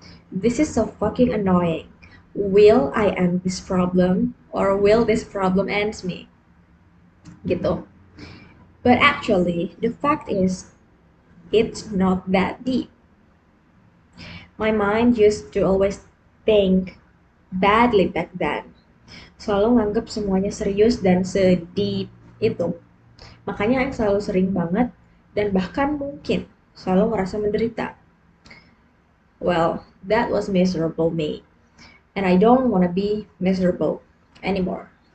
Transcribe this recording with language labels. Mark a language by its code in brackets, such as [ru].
[en] This is so fucking annoying. Will I end this problem or will this problem ends me? Gitu. But actually, the fact is, it's not that deep. My mind used to always think badly back then. [id] Selalu nganggap semuanya serius dan sedih itu. Makanya yang selalu sering banget dan bahkan mungkin selalu merasa menderita. [en] Well, that was miserable me. And I don't wanna be miserable anymore.